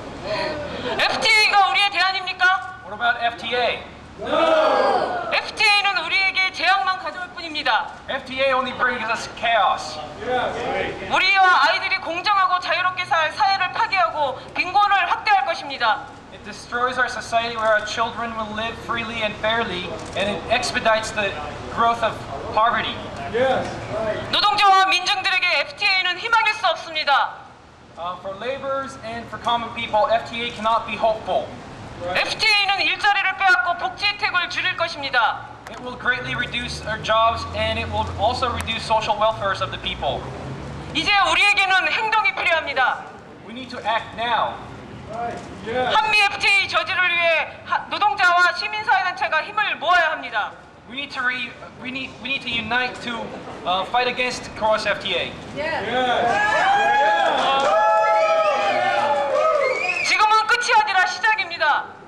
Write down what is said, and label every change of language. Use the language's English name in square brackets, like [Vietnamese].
[Korean] FTA가 우리의 대안입니까? [English] What about FTA? [Korean] FTA는 우리에게 재앙만 가져올 뿐입니다. [English] FTA only brings us chaos. [Korean] 우리와 아이들이 공정하고 자유롭게 살 사회를 파괴하고 빈곤을 확대할 것입니다. [English] It destroys our society where our children will live freely and fairly, and it expedites the growth of poverty. [Korean] 노동자와 민중들에게 FTA는 희망일 수 없습니다. [English] For laborers and for common people, FTA cannot be hopeful. [Korean] FTA는 일자리를 빼앗고 복지 혜택을 줄일 것입니다. [English] It will greatly reduce our jobs, and it will also reduce social welfare of the people. [Korean] 이제 우리에게는 행동이 필요합니다. [English] We need to act now. [Korean] 한미 FTA 저지를 위해 노동자와 시민사회단체가 힘을 모아야 합니다. [English] We need to unite to fight against cross FTA. [Korean] 지금은 끝이 아니라 시작입니다.